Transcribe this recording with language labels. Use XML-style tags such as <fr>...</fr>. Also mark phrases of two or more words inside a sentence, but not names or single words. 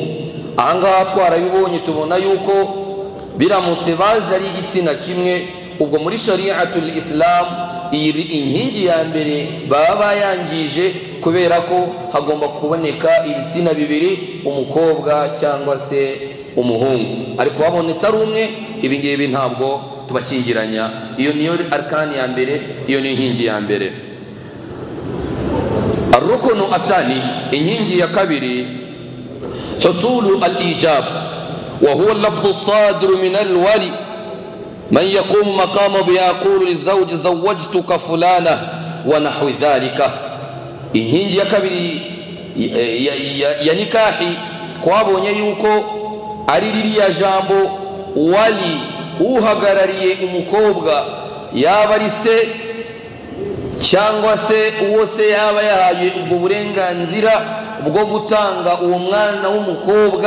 <rw>Ahangaha twarabibonye, tubona yuko biramutse baje ari igitsina kimwe, ubwo muri</rw> <ar>شريعة الإسلام</ar> <rw>iyi inkingi ya mbere baba bayangije, kubera ko hagomba kuboneka ibitsina bibiri, umukobwa cyangwa se umuhungu. Ariko babonetse ari umwe, ibi ngibi ntabwo tubashyingiranya. Iyo niyo arkani ya mbere, iyo ni inkingi ya mbere.</rw> <ar>الركن الثاني,</ar> <rw>inkingi ya kabiri,</rw> <ar>حصول الإيجاب وهو اللفظ الصادر من الولي من يقوم مقام ب يقول للزوج زوجتك فلانة ونحو ذلك.</ar> <rw>Inkingi ya kabiri ya nikahi, twabonye yuko ari ririya jambo wali, uhagarariye umukobwa, yaba ari se cyangwa se uwo se yaba yahaye ubwo burenganzira bwo gutanga uwo mwana w'umukobwa.</rw>